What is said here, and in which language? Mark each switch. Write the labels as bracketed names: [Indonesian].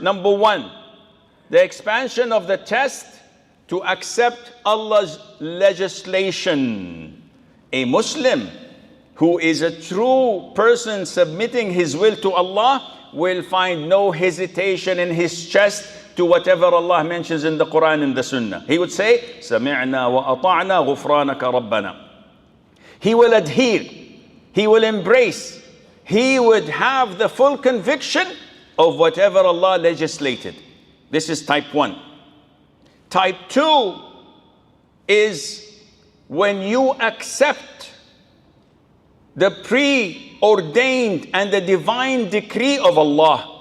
[English] Number one, the expansion of the chest to accept Allah's legislation. A Muslim who is a true person submitting his will to Allah will find no hesitation in his chest to whatever Allah mentions in the Quran and the Sunnah. He would say, [Arabic] سَمِعْنَا وَأَطَعْنَا غُفْرَانَكَ رَبَّنَا. [English] He will adhere, he will embrace, he would have the full conviction of whatever Allah legislated. This is type one. Type 2 is when you accept the preordained and the divine decree of Allah.